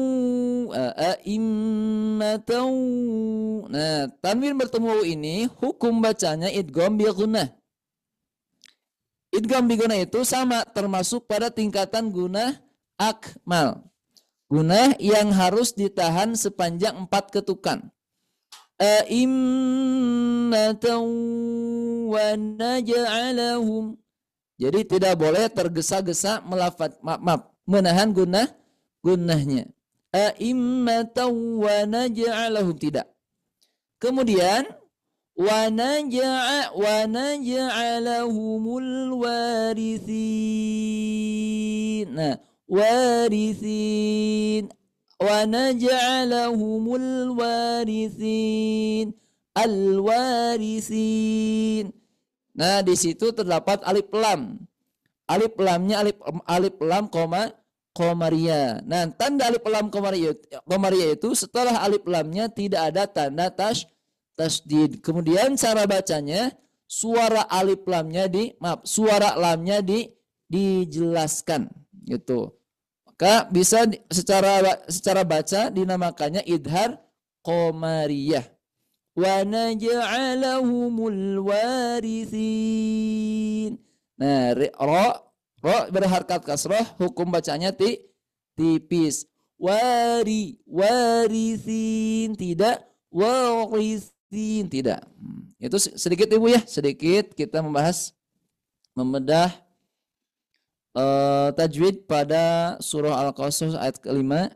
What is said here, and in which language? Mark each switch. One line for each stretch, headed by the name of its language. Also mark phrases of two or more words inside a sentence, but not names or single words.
Indonesian: Nah, tanwin bertemu waw ini hukum bacanya idgham bi gunnah. Idgham bi gunnah itu sama, termasuk pada tingkatan guna akmal. Guna yang harus ditahan sepanjang 4 ketukan.
Arabic: أئمة ونجعلهم.
Indonesian: Jadi tidak boleh tergesa-gesa menahan gunnahnya.
Arabic: أئمة ونجعلهم,
Indonesian: tidak.
Arabic: Kemudian ونجعلهم الوارثين. Nah, warithin. ونجعلهم الوارثين. Al-warithin.
Indonesian: Nah, di situ terdapat alif lam. Alif lamnya alif lam komaria. Nah, tanda alif lam komaria itu setelah alif lamnya tidak ada tanda tasdid. Kemudian cara bacanya suara lamnya dijelaskan gitu. Maka bisa secara baca dinamakannya idhar komariyah.
Arabic: ونجعلهم الوارثين.
Indonesian: Nah, ro berharkat kasrah, hukum bacanya tipis. Warithin, tidak. Warithin, tidak. Itu sedikit Ibu ya, sedikit kita membedah tajwid pada surah Al-Qasas ayat ke-5.